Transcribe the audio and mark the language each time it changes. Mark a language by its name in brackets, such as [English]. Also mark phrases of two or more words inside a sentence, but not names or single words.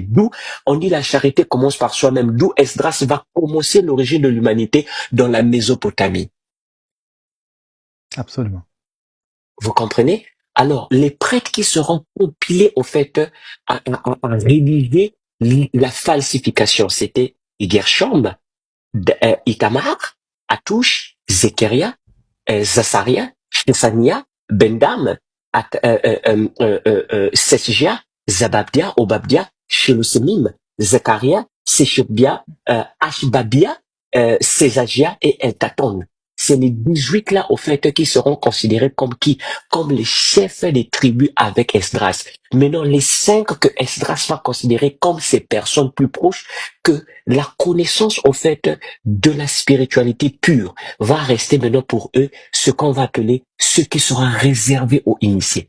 [French] D'où on dit la charité commence par soi-même. D'où Esdras va commencer l'origine de l'humanité dans la Mésopotamie. Absolument. Vous comprenez? Alors, les prêtres qui seront compilés au fait à rédiger la falsification, c'était Gershom, Itamar, Atouch, Zécharia, Zacharia, Shesania, Bendam, Sesja, Zababdia, Obabdia, Shelosemim, Zachariah, Seshubia, Ashbabia, Césagia et Eltaton. C'est les 18 là, au fait, qui seront considérés comme qui? Comme les chefs des tribus avec Esdras. Maintenant, les 5 que Esdras va considérer comme ces personnes plus proches, que la connaissance, au fait, de la spiritualité pure va rester maintenant pour eux ce qu'on va appeler ce qui sera réservé aux initiés.